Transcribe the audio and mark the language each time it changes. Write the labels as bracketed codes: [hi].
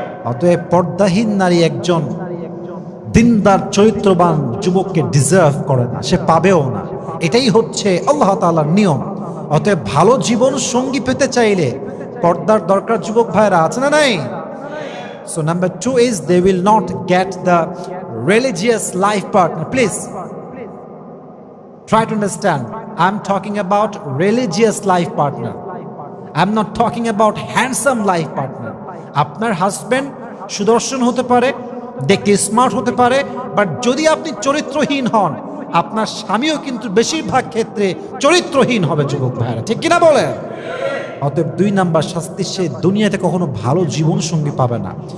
[bn] অতএব পর্দাহীন নারী একজন দিনদার চরিত্রবান যুবককে ডিজার্ভ করে না, সে পাবেও না। এটাই হচ্ছে আল্লাহ তাআলার নিয়ম। অতএব ভালো জীবন সঙ্গী পেতে চাইলে পর্দার দরকার যুবক ভাইরা, আছে না নাই? [en] So number 2 is they will not get the religious life partner. Please try to understand. I'm talking about religious life partner. I'm not talking about handsome life partner. [bn] আপনার হাজবেন্ড সুদর্শন হতে পারে, দেখতে স্মার্ট হতে পারে, বাট যদি আপনি চরিত্রহীন হন, আপনার স্বামীও কিন্তু বেশিরভাগ ক্ষেত্রে চরিত্রহীন হবে যুবক ভাইরা, ঠিক কিনা বলেন? অতএব 2 নাম্বার শাস্তি, সে দুনিয়াতে কখনো ভালো জীবন সঙ্গী পাবে না।